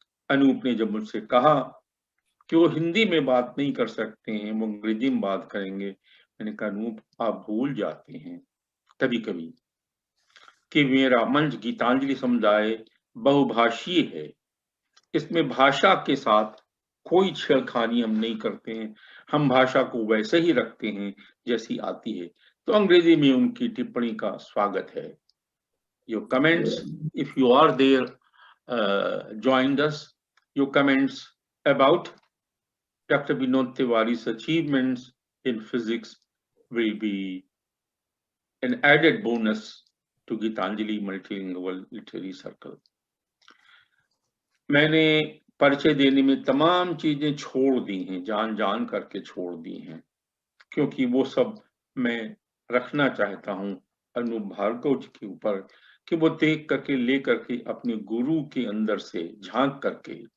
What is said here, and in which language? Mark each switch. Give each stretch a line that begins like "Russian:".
Hindi: अनूप ने जब मुझसे कहा कि वो हिंदी में बात नहीं कर सकते हैं, वो अंग्रेजी में बात करेंगे, मैंने कहा अनूप आप भूल जाते हैं कभी-कभी कि मेरा मंच गीतांजलि समुदाय बहुभाषीय है। इसमें भाषा के साथ कोई छेड़खानी हम नहीं करते हैं, हम भाषा को वैसे ही रखते हैं जैसी आती है। तो अंग्रेजी में उनकी टिप्पणी का स्वागत है।
English: Your comments, if you are there, joined us. Your comments about Dr. Vinod Tiwari's achievements in physics will be an added bonus to Gitanjali Multilingual Literary Circle.
Hindi: मैंने परिचय देने में तमाम चीजें छोड़ दी हैं, जान करके छोड़ दी हैं, क्योंकि वो सब मैं रखना चाहता हूं अनूप भार्गव जी के ऊपर कि वो देख करके ले करके अपने गुरु के अंदर से झांक करके,